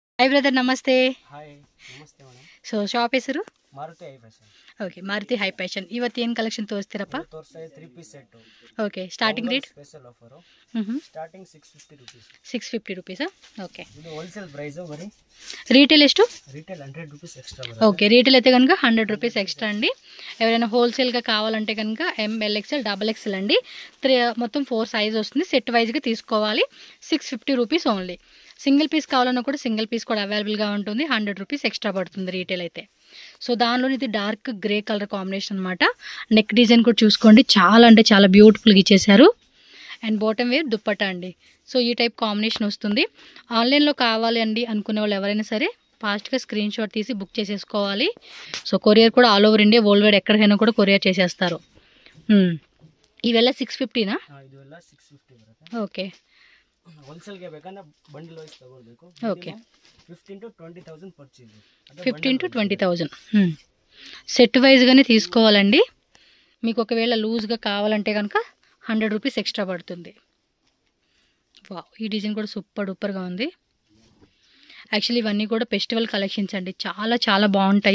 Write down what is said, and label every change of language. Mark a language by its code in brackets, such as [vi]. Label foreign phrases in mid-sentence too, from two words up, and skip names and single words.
[en] hi brother नमस्ते। [hi] हाय नमस्ते ಮೇಡಮ್। [kn] सो ಶಾಪ್ ಹೆಸರು ಮಾರುತಿ ಹೈ ಫ್ಯಾಷನ್। ಓಕೆ ಮಾರುತಿ ಹೈ ಫ್ಯಾಷನ್। ಇವತ್ತು ಏನು ಕಲೆಕ್ಷನ್ ತೋರಿಸ್ತೀರಪ್ಪ? ತೋರಿಸ್ತಾ 3 ಪೀಸ್ ಸೆಟ್। [en] okay starting rate special offer ಹ್ಮ್ starting 650 rupees. [kn] 650 ರೂಪೀಸಾ? ಓಕೆ ಇದು [en] wholesale price [kn] ಬರಿ రీటైల్ ಎಷ್ಟು? [en] retail 100 rupees extra బರುತ್ತೆ। [te] ఓకే రీటైల్ అయితే కనుక [en] 100 rupees extra [te] అండి। ఎవరైనా హోల్సేల్గా కావాలంటే కనుక [en] M L XL double XL [te] అండి మొత్తం 4 సైజ్ వస్తుంది। [en] set wise [te] తీసుకోవాలి। [en] 650 rupees only. single piece [te] కావాలన్నా కూడా [en] single piece [te] కూడా అవైలబుల్గా ఉంటుంది। [en] 100 rupees extra [te] పడుతుంది రీటైల్ అయితే। సో దానిలో ఇది [en] dark grey colour combination [te] అనమాట। [en] neck design [te] కూడా చూసుకోండి, చాలా అంటే చాలా బ్యూటిఫుల్గా ఇచ్చేసారు। [en] and bottom wear [te] దుప్పట్టా అండి। సో ఈ [en] type combination [te] వస్తుంది। ఆన్లైన్లో కావాలి అండి అనుకునే వాళ్ళు ఎవరైనా సరే ఫాస్ట్గా [en] screen shot [te] తీసి బుక్ చేసేసుకోవాలి। సో కొరియర్ కూడా [en] all over India world wide [te] ఎక్కడికైనా కూడా కొరియర్ చేసేస్తారు। [kn] ఇవెಲ್ಲ 650నా? ಇದೆಲ್ಲ 650 ಬರುತ್ತೆ। [te] ఓకే [kn] ಹೋಲ್ಸೇಲ್ ಗೆ ಬೇಕಂದ್ರೆ [en] bundle wise [kn] ತಗೊಳ್ಬೇಕು। [te] ఓకే [en] 15 to 20,000 purchase. [te] 15 to 20,000 [en] set wise [te] తీసుకోవాలండి। మీకు ఒకవేళ లూజ్గా కావాలంటే కనుక [en] 100 rupees extra [te] పడుతుంది। వావ్ ఈ డిజైన్ కూడా [en] super duper [te] ఉంది। యాక్చువల్లీ ఇవన్నీ కూడా [en] festival collections [te] అండి, చాలా చాలా బాగుంటాయి।